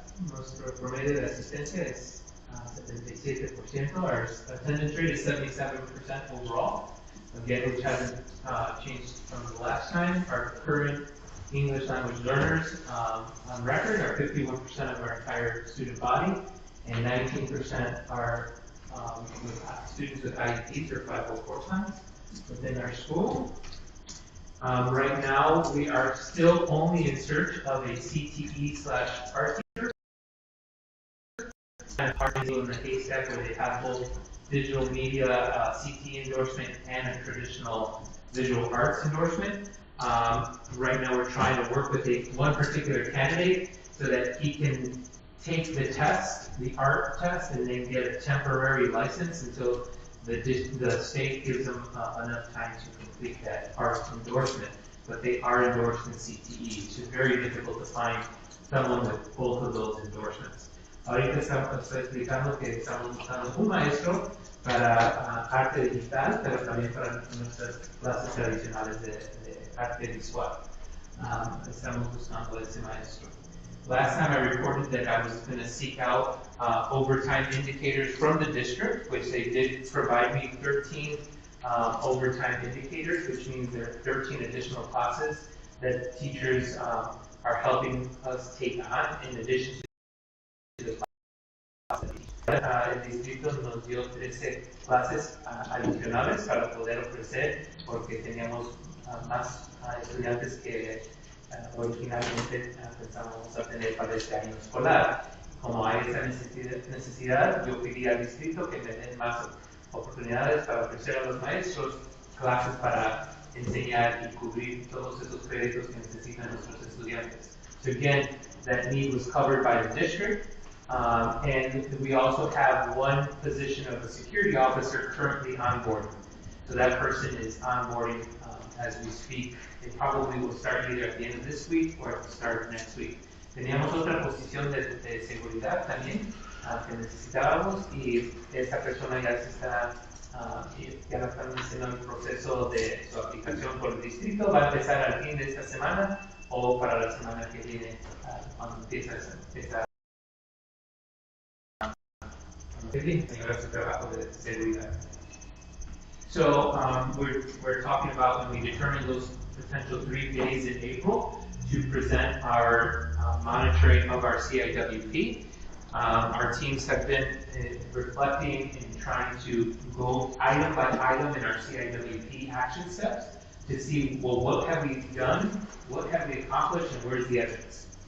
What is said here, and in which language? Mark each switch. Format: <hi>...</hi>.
<es>Nuestro promedio de asistencia es 77%.</es> <en>Our attendance rate is 77% overall. Again, which hasn't changed from the last time. Our current English language learners on record are 51% of our entire student body, and 19% are students with IEPs or 504 plans within our school. Right now, we are still only in search of a CTE/art teacher. And part of in the haystack where they have both digital media CTE endorsement and a traditional visual arts endorsement. Right now, we're trying to work with one particular candidate so that he can take the test, the art test, and then get a temporary license until the state gives them enough time to complete that art endorsement. But they are endorsed in CTE. It's just very difficult to find someone with both of those endorsements.</en> <es>Ahorita estoy explicando que estamos buscando un maestro para arte digital, pero también para nuestras clases tradicionales de arte visual. Estamos buscando ese maestro.</es> <en>Last time I reported that I was going to seek out overtime indicators from the district, which they did provide me 13 overtime indicators, which means there are 13 additional classes that teachers are helping us take on in addition to the classes.</en> <es>El distrito nos dio 13 clases adicionales para poder ofrecer, porque teníamos más estudiantes que originalmente pensábamos a tener para este año escolar. Como hay esa necesidad, yo pedí al distrito que me den más oportunidades para ofrecer a los maestros clases para enseñar y cubrir todos esos créditos que necesitan nuestros estudiantes.</es> <en>So again, that need was covered by the district, and we also have one position of a security officer currently onboarding. So that person is onboarding as we speak. It probably will start either at the end of this week or at the start of next week.</en> <es>Teníamos otra posición de seguridad también que necesitábamos, y esta persona ya la están haciendo el proceso de su aplicación por el distrito. Va a empezar al fin de esta semana o para la semana que viene cuando empieza esa su trabajo de seguridad.</es> <en>So we're talking about when we determine those potential 3 days in April to present our monitoring of our CIWP. Our teams have been reflecting and trying to go item by item in our CIWP action steps to see, well, what have we done, what have we accomplished, and where's the evidence.</en>